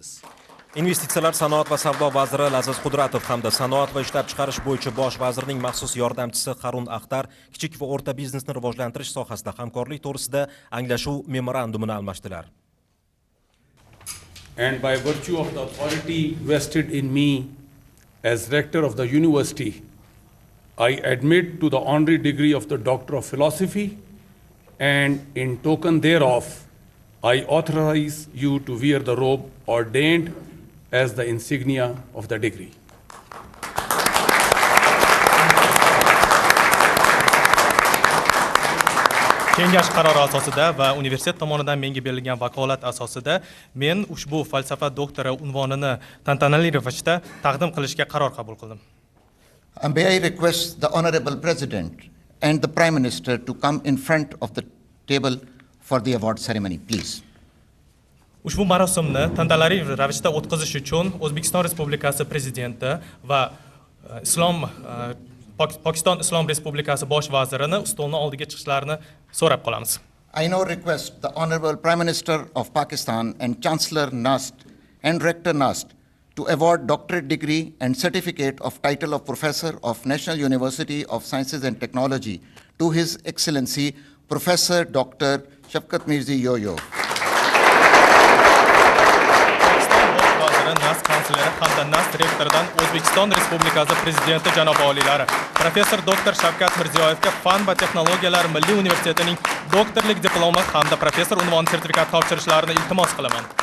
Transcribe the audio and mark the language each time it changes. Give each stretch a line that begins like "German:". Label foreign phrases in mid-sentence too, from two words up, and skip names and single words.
Uzbek: Investitsiyalar, sanoat va savdo vaziri Laziz Qudratov hamda sanoat va ishlab chiqarish bo'yicha bosh vazirning maxsus yordamchisi Harun Akhtar kichik va o'rta biznesni rivojlantirish sohasida hamkorlik to'g'risida anglashuv memorandumini almashdilar.
English: And by virtue of the authority vested in me as rector of the university, I admit to the honorary degree of the Doctor of Philosophy, and in token thereof, I authorize you to wear the robe ordained as the insignia of the degree.
Uzbek: Kengash qarori asosida va universitet tomonidan menga berilgan vakolat asosida men ushbu falsafa doktori unvonini tantanali ravishda taqdim qilishga qaror qabul qildim.
English: May I request the Honorable President and the Prime Minister to come in front of the table for the award ceremony, please.
Uzbek: Ushbu marosimni tantanali ravishda o'tkazish uchun O'zbekiston Respublikasi Prezidenti va Pokiston Islom Respublikasi bosh vazirini stolni oldiga chiqishlarini so'rab qolamiz.
English: I now request the Honorable Prime Minister of Pakistan and Chancellor Nast and Rector Nast to award doctorate degree and certificate of title of Professor of National University of Sciences and Technology to His Excellency Professor Dr. Shavkat Mirzi Yoyo.
Uzbek: NAS kansleri hamda NAS rektoridan O'zbekiston Respublikasi Prezidenti janob oliylari Professor Dr. Shavkat Mirziyoyevga Fan va texnologiyalar Milliy universitetining doktorlik diplomi hamda professor unvoni sertifikati topshirishlarini iltimos qilaman.